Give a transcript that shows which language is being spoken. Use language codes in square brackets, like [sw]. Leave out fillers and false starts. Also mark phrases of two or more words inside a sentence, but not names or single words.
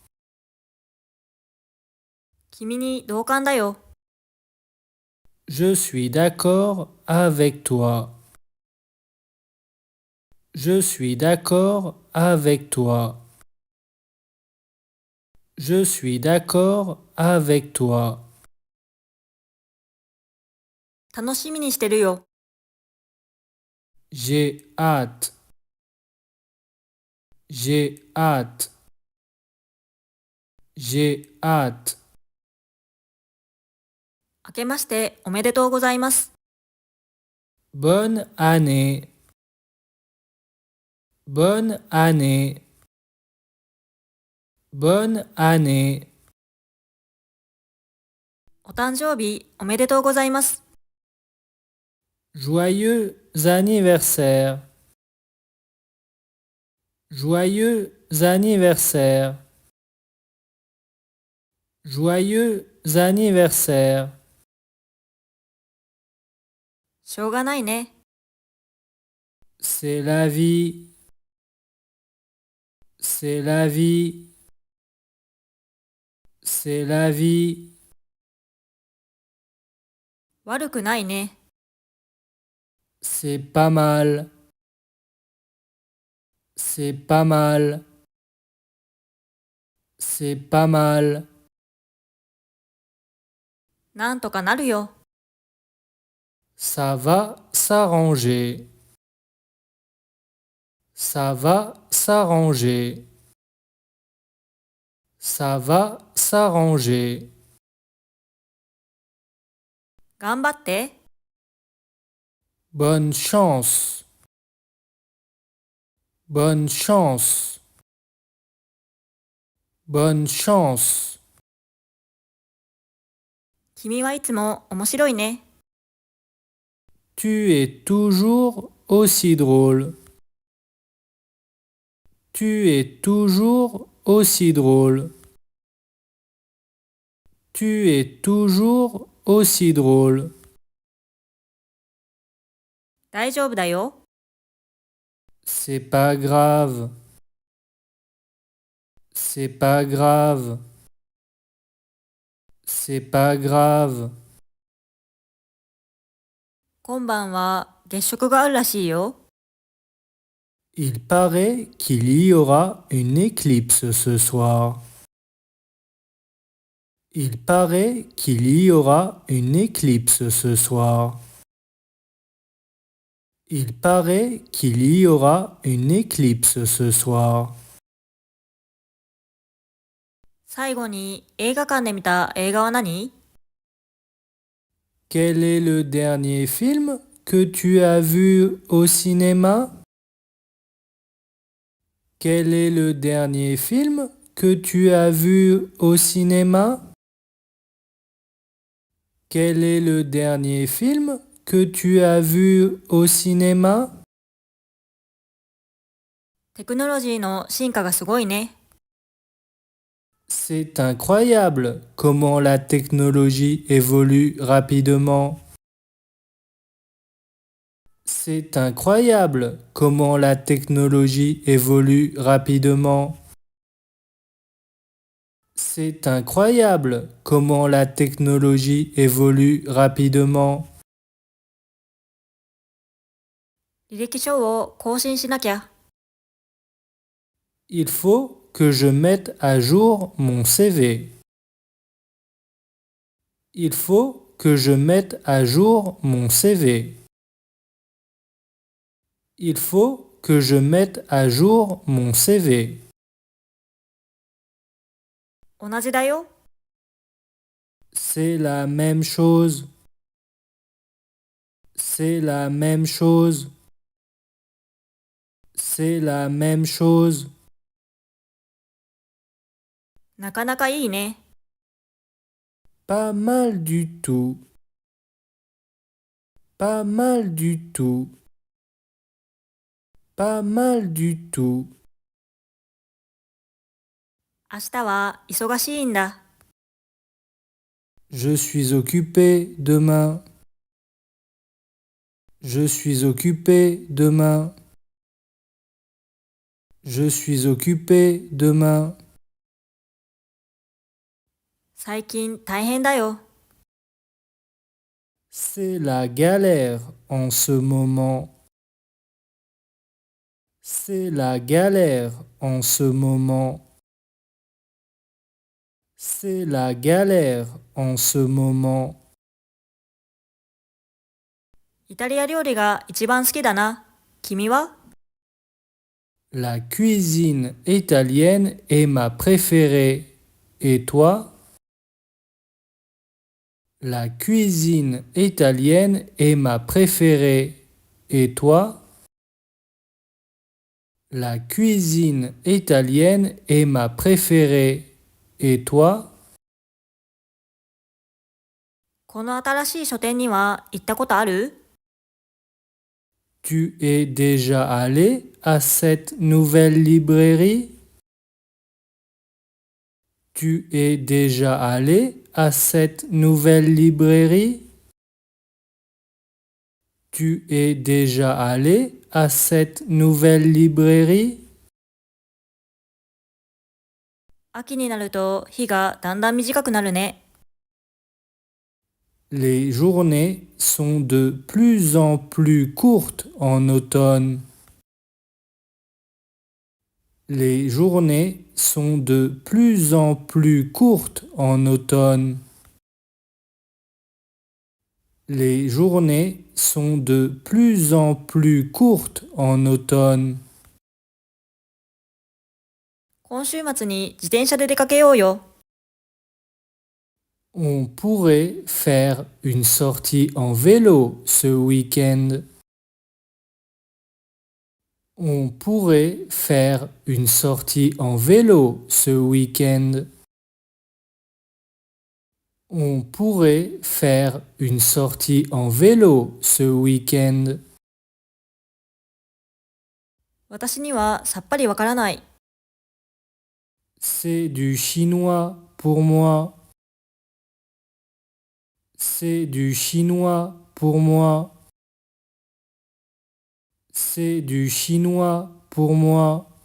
[ja] 君に同感だよ。 [fr] Je suis d'accord avec toi. Je suis d'accord avec toi. Je suis d'accord avec toi. [ja] 楽しみにしてるよ。 [fr] J'ai hâte. J'ai hâte. J'ai hâte. [ja] 明けましておめでとうございます。 [fr] Bonne année. Bonne année. Bonne année. [ja] お誕生日おめでとうございます。 [fr] Joyeux anniversaire. Joyeux anniversaire. Joyeux anniversaire. [ja] しょうがないね。 [fr] C'est la vie. C'est la vie. C'est la vie. [ja] 悪くないね。 [fr] C'est pas mal. C'est pas mal. C'est pas mal. [ja] なんとかなるよ。 [fr] Ça va s'arranger. Ça va s'arranger. Ça va s'arranger. [ja] 頑張って。 [fr] Bonne chance. Bonne chance. Bonne chance. [ja] 君はいつも面白いね。 [fr] Tu es toujours aussi drôle. Tu es toujours aussi drôle. Tu es toujours aussi drôle. [ja] 大丈夫だよ。 [fr] C'est pas grave. C'est pas grave. C'est pas grave. [ja] 今晩は月食があるらしいよ。 [fr] Il paraît qu'il y aura une éclipse ce soir. Il paraît qu'il y aura une éclipse ce soir. Il paraît qu'il y aura une éclipse ce soir. [ja] 最後に映画館で見た映画は何？ [fr] Quel est le dernier film que tu as vu au cinéma? Quel est le dernier film que tu as vu au cinéma? Quel est le dernier film que tu as vu au cinéma? [ja] テクノロジーの進化がすごいね。 [fr] C'est incroyable comment la technologie évolue rapidement. C'est incroyable comment la technologie évolue rapidement. C'est incroyable comment la technologie évolue rapidement. [ja] 履歴書を更新しなきゃ。 [fr] Il faut que je mette à jour mon CV. Il faut que je mette à jour mon CV. Il faut que je mette à jour mon CV. [ja] 同じだよ。 [fr] C'est la même chose. C'est la même chose. C'est la même chose. [ja] なかなかいいね。 [fr] Pas mal du tout. Pas mal du tout. Pas mal du tout. [ja] 明日は忙しいんだ。 [fr] Je suis occupé demain. Je suis occupé demain. Je suis occupé demain. [ja] 最近大変だよ。 [fr] C'est la galère en ce moment. C'est la galère en ce moment. C'est la galère en ce moment. [ja] イタリア料理が一番好きだな。君は？ [fr] La cuisine italienne est ma préférée. Et toi? La cuisine italienne est ma préférée. Et toi? La cuisine italienne est ma préférée. Et toi? [ja] この新しい書店には行ったことある？ [fr] Tu es déjà allé à cette nouvelle librairie? Tu es déjà allé à cette nouvelle librairie? Tu es déjà allé à cette nouvelle librairie? [ja] 秋になると日がだんだん短くなるね。 [fr] Les journées sont de plus en plus courtes en automne. Les journées sont de plus en plus courtes en automne. Les journées sont de plus en plus courtes en automne. [ja] 今週末に自転車で出かけようよ。 [fr] On pourrait faire une sortie en vélo ce week-end. On pourrait faire une sortie en vélo ce week-end. On pourrait faire une sortie en vélo ce week-end. [ja] 私にはさっぱりわからない。 [fr] C'est du chinois pour moi. C'est du chinois pour moi. C'est du chinois pour moi.